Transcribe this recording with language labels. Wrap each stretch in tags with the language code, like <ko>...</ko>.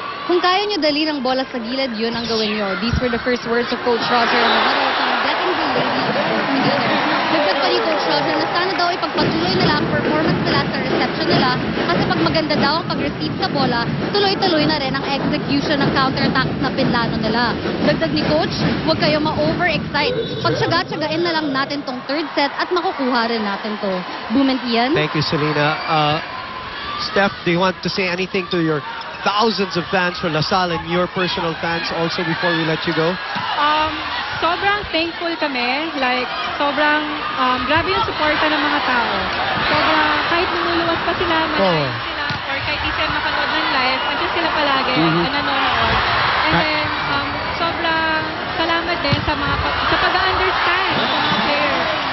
<tl>Kung kaya nyo dali ng bola sa gilid, yun ang gawin nyo.</tl> <en>These were the first words of Coach Roger in the huddle upon getting the ladies together.</en> <tl>Dagdag pa ni Coach Roger na sana daw ipagpatuloy nila ang performance nila sa reception nila kasi pag maganda daw ang pag-receive sa bola, tuloy-tuloy na rin ang execution ng counterattacks na pinlano nila. Dagdag ni Coach, huwag kayo ma-overexcite. Pagtsaga-tsagain na lang natin tong third set at makukuha rin natin to. Boom and Ian?</tl> <en>Thank you, Selena. Steph, do you want to say anything to your thousands of fans for LaSalle and your personal fans also before we let you go?</en> <tl>Sobrang thankful kami. Like, sobrang grabe yung suporta ng mga tao. Sobrang, kahit lumuluwas pa sila, manonood sila, or kahit di sila makanood ng live, andyan sila palagi na nanonood. And then, sobrang salamat din sa mga sa pag-understand sa mga players.</tl>